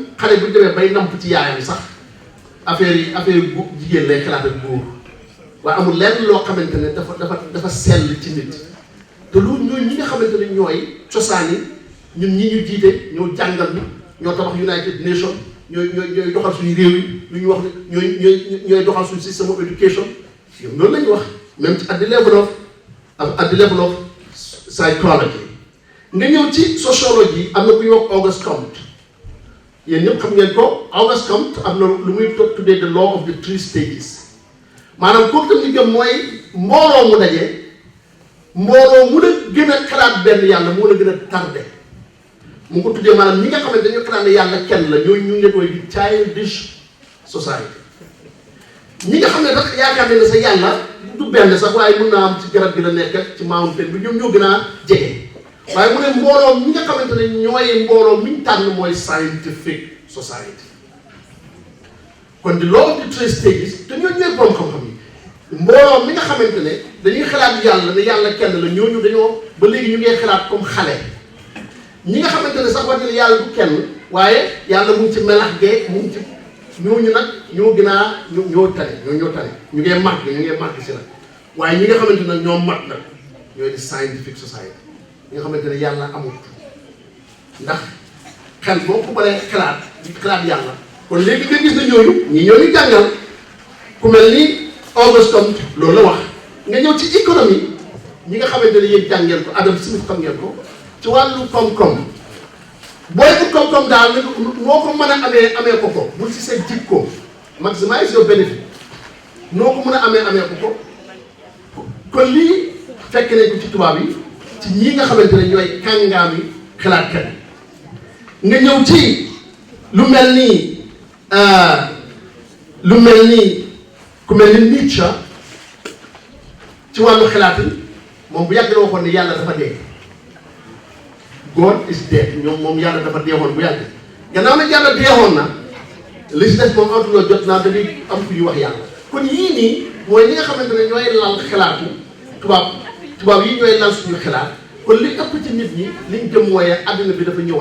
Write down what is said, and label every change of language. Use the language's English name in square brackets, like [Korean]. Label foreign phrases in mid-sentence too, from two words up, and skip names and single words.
[Wolof] xale bu demee bay namp ci yaayam sax affaire yi jigéen lay xalaat ak góor waaye amul lenn loo xamante ne dafa sell ci nit te lu ñi nga xamante ne ñooy cosaan yi ñun ñi ñu jiite ñoo jàngal ñu ñoo tabax United Nations ñooy doxal suñu réew yi lu ñu wax ne ñooy doxal suñu système of education ñoom loolu la ñu wax même ci [English] at the level of psychology. [Wolof] nga ñëw ci sociologie am na ku ñuy wax Auguste Comte yéen ñëpp xam ngeen ko Auguste Comte am na lu muy tuddee [English] the law of the 3 stages [Wolof] maanaam kooku tam li gëm mooy mbooloo mu daje mbooloo mu la gën a xalaat benn yàlla moo la gën a tardé mu ko tuddee maanaam ñi nga xamante dañoo xalaat ne yàlla kenn la ñu ngi koy di [English] childish society [Wolof] ñi nga xam ne sax yaakaar ne sa yàlla du benn sax waaye mën naa am ci garab gi la nekk ci mountain bi ñoom ñoo gën a jege waaye mu ne mbooloo ñi nga xamante ne ñooy mbooloo mi ñu tànn mooy [English] scientific society [Wolof] kon di [English] law of the 3 stages [Wolof] te ñooñu ñooy borom xam-xam yi mbooloo mi nga xamante ne dañuy xalaat yàlla ne yàlla kenn la ñooñu dañoo ba léegi ñu ngi xalaat comme xale ñi nga xamante ne sax wax ne yàlla du kenn waaye yàlla mu ngi ci melax gee mu ngi ci ñooñu nag ñoo gën a ñoo tane ñu ngee màgg si nag waaye ñi nga xamante ne ñoo mat nag ñooy di [English] scientific society [Wolof] ñi nga xamante ne yàlla amut ndax xel boo ko baree xalaat di xalaat yàlla kon léegi nga gis na ñooñu ñoo ñu jàngal ku mel ni Auguste Comte loolu la wax nga ñëw ci économie ñi nga xamante ne yéen jàngeen ko Adam Smith xam ngeen ko ci wàllu koom-koom booy bu koom-koom daal noo ko mën a amee ko bul ci sa jikko [English] maximize your benefit [Wolof] noo ko mën a amee ko kon lii fekk nañ ko ci tubaab yi ci ñii nga xamante ne ñooy kàngaami xalaatkat nga ñëw ci lu mel ni ku mel ni Nietzsche ci wàllu xalaat yi moom bu yàgg la waxoon ne yàlla dafa dee [English] God is dead [Wolof] moom yàlla dafa deewoon bu yàgg gannaaw nag yàlla deewoon na li si des moom amtuloo jot naa dañuy am ku ñuy wax yàlla kon yii nii mooy ñi nga xamante ne ñooy lal xalaatu tubaab yi ñooy lal suñu xalaat kon li ëpp ci nit ñi liñ jëm mooy àddina bi dafa ñëw